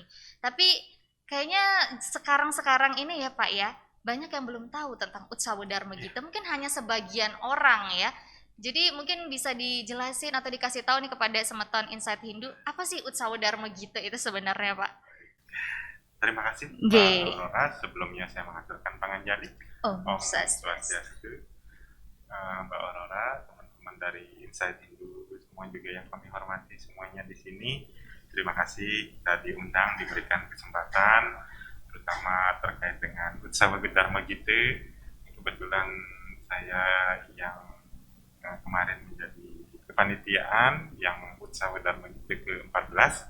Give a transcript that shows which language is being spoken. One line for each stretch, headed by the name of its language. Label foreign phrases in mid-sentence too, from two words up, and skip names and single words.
Indonesian: Tapi kayaknya sekarang ini ya Pak ya, banyak yang belum tahu tentang Utsawa Dharma Gita, mungkin hanya sebagian orang ya. Jadi mungkin bisa dijelasin atau dikasih tahu nih kepada semeton Insight Hindu, apa sih Utsawa Dharma Gita itu sebenarnya, Pak? Terima kasih G. Mbak Aurora. Sebelumnya saya mengaturkan panganjali.
Sanskrit: Om Om Swastiastu. Swastiastu.
Indonesian: Mbak Aurora, teman-teman dari Insight Hindu, semua juga yang kami hormati semuanya di sini. Terima kasih kita diundang, diberikan kesempatan, terutama terkait dengan Utsawa Dharma Gita. Kebetulan saya yang kemarin menjadi kepanitiaan yang Utsawa Dharma Gita ke-14.